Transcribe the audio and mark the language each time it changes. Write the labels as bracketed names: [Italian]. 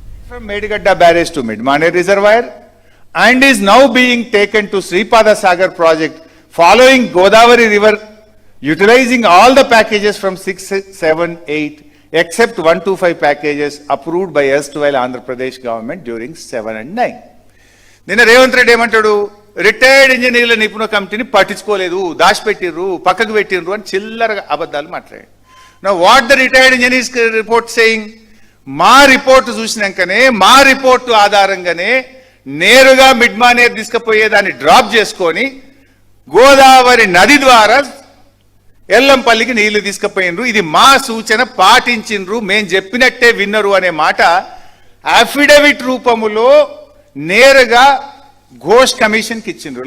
[English] From Medigadda barrage to Midmane reservoir and is now being taken to Sripada Sagar project following Godavari river, utilizing all the packages from 6, 7, 8 except 125 packages approved by erstwhile Andhra Pradesh government during 7 and 9. [Telugu] నిన్న రేవంత్ రెడ్డి ఏమంటాడు, retired ఇంజనీర్ల నిపుణ కమిటీని పట్టించుకోలేదు, దాచిపెట్టిర్రు, పక్కకు పెట్టిర్రు అని చిల్లర అబద్ధాలు మాట్లాడాడు. [English] Now what the retired engineers report saying? [Telugu] మా రిపోర్టు చూసినాకనే, మా రిపోర్టు ఆధారంగానే నేరుగా మిడ్మానేర్ తీసుకుపోయేదాన్ని డ్రాప్ చేసుకొని గోదావరి నది ద్వారా ఎల్లంపల్లికి నీళ్లు తీసుకుపోయినరు. ఇది మా సూచన, పాటించిండ్రు, మేం చెప్పినట్టే విన్నరు అనే మాట అఫిడవిట్ రూపములో నేరుగా ఘోష్ కమిషన్కి ఇచ్చిండ్రు.